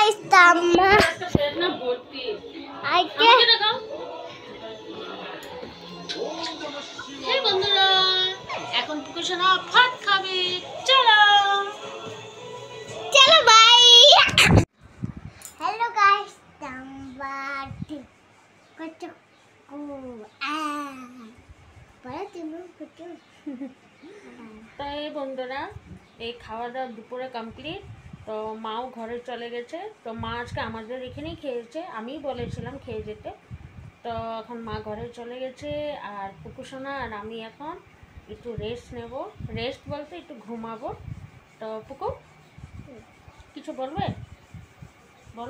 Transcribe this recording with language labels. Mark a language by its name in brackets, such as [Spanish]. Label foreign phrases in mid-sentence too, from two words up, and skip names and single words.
[Kok Borok] Tama. [Bangla] না ভর্তি [Kok Borok] Aike. [Bangla] এই বন্ধুরা এখন পুকুশনা ভাত খাবে চলো Chalo, bye. [English] Hello guys. Number 2. [Kok Borok] Kuchu. Para tinu kuchu. [Bangla] তাই বন্ধুরা এই খাওয়া দাওয়া দুপুরে কমপ্লিট তো মাও ঘরে চলে গেছে তো মা আজকে আমাদের এখানেই খেয়েছে আমি বলেছিলাম খেয়ে যেতে তো এখন মা ঘরে চলে গেছে আর পুকুসোনা আর আমি এখন একটু রেস্ট নেব রেস্ট বলতে একটু ঘুমাবো তো পুকু কিছু বলবে বলো